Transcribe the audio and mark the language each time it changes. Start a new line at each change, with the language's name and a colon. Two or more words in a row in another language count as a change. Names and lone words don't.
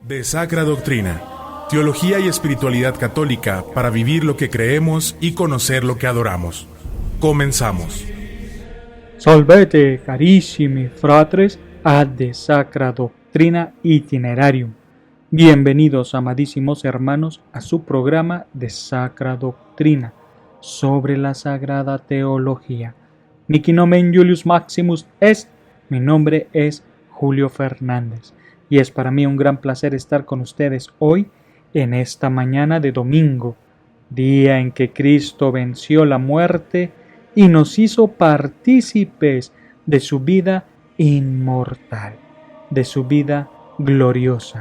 Spanish: De Sacra Doctrina, teología y espiritualidad católica para vivir lo que creemos y conocer lo que adoramos. Comenzamos.
Latin: Salvete, carissimi fratres, ad de Sacra Doctrina Itinerarium.
Spanish: Bienvenidos, amadísimos hermanos, a su programa de Sacra Doctrina sobre la Sagrada Teología.
Latin: Nici nomen Julius Maximus est,
Spanish: mi nombre es Julio Fernández, y es para mí un gran placer estar con ustedes hoy en esta mañana de domingo, día en que Cristo venció la muerte y nos hizo partícipes de su vida inmortal, de su vida gloriosa.